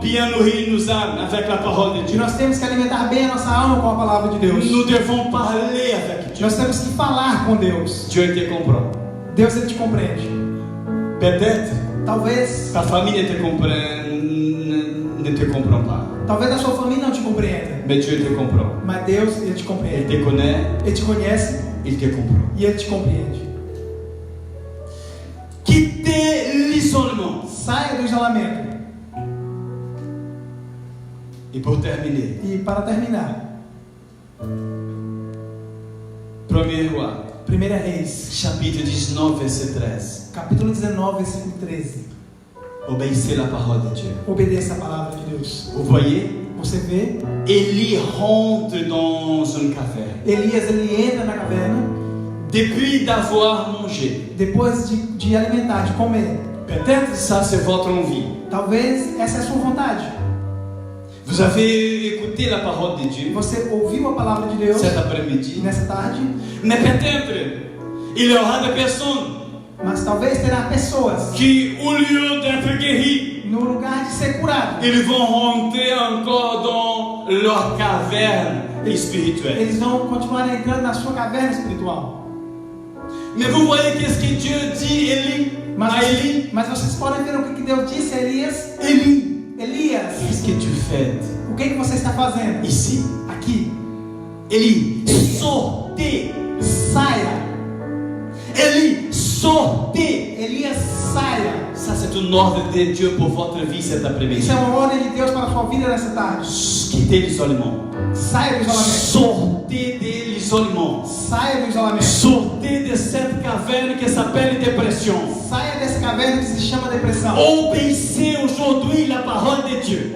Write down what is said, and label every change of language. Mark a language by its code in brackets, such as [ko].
[fr] bien nourrir nos âmes avec la parole de [pt] E [fr] Dieu. [pt] nós temos que alimentar bem a nossa alma com a palavra de Deus. [fr] Nous devons parler avec Dieu. [pt] Nós temos que falar com Deus. [fr] Dieu te comprend. [pt] Deus, Ele te compreende. [fr] Peut-être [pt] Talvez, [fr] ta famille ne te comprend pas. [pt] talvez a sua família não te compreenda. [fr] Mais Dieu te comprend. [pt] Mas Deus, Ele te [fr] Il [pt] compreende. [fr] te connaît, [pt] Ele te conhece [fr] il te comprend. [pt] e Ele te compreende. [fr] Quittez l'isolement. [pt] Saia do isolamento. [fr] Et pour terminer, [pt] E para terminar, [fr] 1er Roi, [pt] 1 Reis, [fr] chapitre 19, verset 13. [pt] capítulo 19, versículo 13. [fr] Obéissez la parole de Dieu. [pt] Obedeça a palavra de Deus. [fr] Vous voyez, [pt] Você vê, [fr] Élie rentre dans une caverne. [pt] Elias, ele entra na caverna, [fr] Depuis d'avoir mangé. [pt] depois de alimentar, de comer. [fr] Peut-être ça c'est votre envie. [pt] Talvez essa é a sua vontade. [fr] Vous avez écouté la parole de Dieu [pt] Você ouviu a palavra de Deus [fr] cet après-midi. [pt] nessa tarde, [fr] Mais peut-être il y aura des personnes [pt] mas talvez terá pessoas [fr] qui, au lieu d'être guéries, [pt] no lugar de ser curado, [fr] ils vont rentrer encore dans leur caverne spirituelle. [pt] eles vão continuar entrando na sua caverna espiritual. [fr] Mais vous voyez qu'est-ce que Dieu dit à Élie? [pt] Mas vocês podem ver o que Deus disse a Elias. Elias, [fr] Qu'est-ce que tu fais [pt] o que você está fazendo [fr] ici? [pt] aqui? [fr] Élie, sortez. [pt] Saia. [fr] Élie, sortez. [pt] Elias, saia. [fr] Ça c'est un ordre de Dieu pour votre vie cet après-midi. [pt] Isso é uma ordem de Deus para a sua vida nessa tarde. [fr] Quittez l'isolement. [pt] Saia do isolamento. [fr] Sortez de l'isolement. [pt] Saia do isolamento. [fr] Sortez de cette caverne qui s'appelle dépression. [pt] Saia dessa caverna que se chama depressão. [fr] Obéissez aujourd'hui la parole de Dieu.